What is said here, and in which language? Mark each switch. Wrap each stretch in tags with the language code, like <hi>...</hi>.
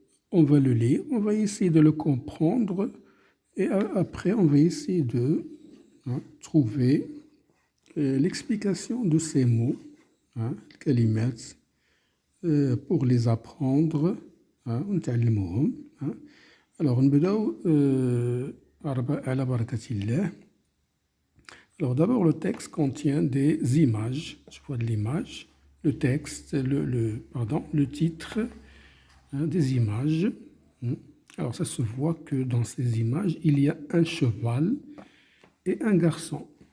<fr>On va le lire, on va essayer de le comprendre et après on va essayer de trouver l'explication de ces mots, الكلمات, pour les apprendre</fr> <ar>ونتعلموهم. Alors نبداو على بركة الله.</ar> <fr>Alors d'abord le texte contient des images. Je vois de l'image, le texte, le titre, des images. Alors ça se voit que dans ces images il y a un cheval et un garçon.</fr>